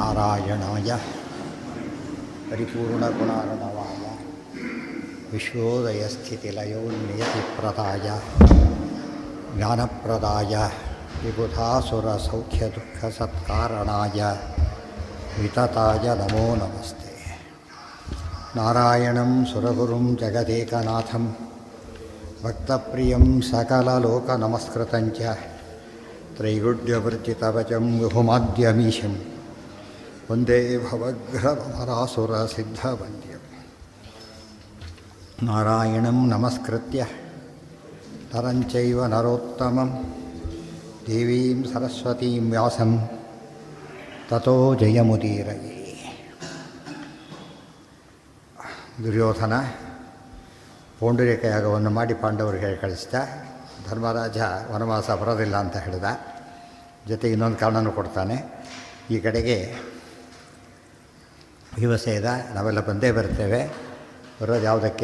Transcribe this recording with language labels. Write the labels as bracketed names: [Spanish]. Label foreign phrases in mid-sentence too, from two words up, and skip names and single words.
[Sanskrit] नारायणाय परिपूर्णगुणार्णवाय विश्वोदयस्थितिलयोन्नियतिप्रदाय ज्ञानप्रदाय विबुधासुरसौख्यदुःखसत्कारणाय वितताय नमो नमस्ते. नारायणं सुरगुरुं जगदेकनाथं भक्तप्रियं सकललोकनमस्कृतंच त्रैगुड्यवर्जितवचं विभुमाद्यमीशं वन्दे भवग्रमरासुरसिद्धवन्द्यं. नारायणं नमस्कृत्य नरंचैव नरोत्तमं देवीं सरस्वतीं व्यासं ततो जयमुदीरये. [Kannada] ದುರ್ಯೋಧನ ಪೌಂಡರಿಕ ಯಾಗವನ್ನು ಮಾಡಿ ಪಾಂಡವರಿಗೆ ಕಳಿಸಿದ. ಧರ್ಮರಾಜ ವನವಾಸ ಬರೋದಿಲ್ಲ ಅಂತ ಹೇಳಿದ. ಜೊತೆಗೆ ಇನ್ನೊಂದು ಕಾರಣನೂ ಕೊಡ್ತಾನೆ. ಈ ಕಡೆಗೆ ಭೀಮಸೇನ ನಾವೆಲ್ಲ ಬಂದೇ ಬರ್ತೇವೆ, ಬರೋದು ಯಾವುದಕ್ಕೆ?